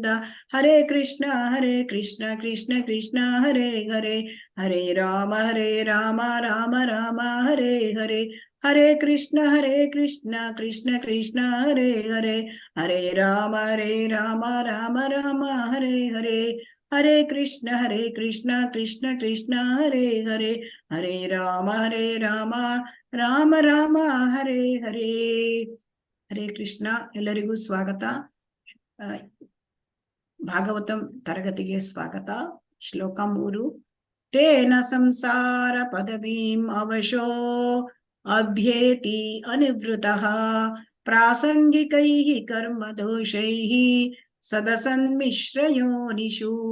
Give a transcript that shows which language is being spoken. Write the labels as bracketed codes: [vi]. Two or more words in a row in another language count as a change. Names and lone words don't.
[sa] ಹರೇ ಕೃಷ್ಣ ಕೃಷ್ಣ ಕೃಷ್ಣ ಹರೇ ಹರೇ, ಹರೇ ರಾಮ ರಾಮ ರಾಮ ಹರೇ ಹರೇ, ಹರೇ ಕೃಷ್ಣ ಕೃಷ್ಣ ಕೃಷ್ಣ ಹರೇ ಹರೇ, ಹರೇ ರಾಮ ರಾಮ ರಾಮ ಹರೇ ಹರೇ, ಹರೇ ಕೃಷ್ಣ ಕೃಷ್ಣ ಕೃಷ್ಣ ಹರೇ ಹರೇ, ಹರೇ ರಾಮ ರಾಮ ರಾಮ ಹರೇ ಹರೇ. ಹರೇ ಕೃಷ್ಣ. [kn] ಎಲ್ಲರಿಗೂ ಸ್ವಾಗತ. ಭಾಗವತಂ ತರಗತಿಗೆ ಸ್ವಾಗತ. ಶ್ಲೋಕ 3. [sa] ತೇನ ಸಂಸಾರ ಪದವೀಂ ಅವಶೋ ಅಭ್ಯೇತಿ ಅನಿವೃತಃ ಪ್ರಾಸಂಗಿಕೈಃ ಕರ್ಮ ದೋಷೈಃ ಸದಸನ್ಮಿಶ್ರಯೋನಿಷು.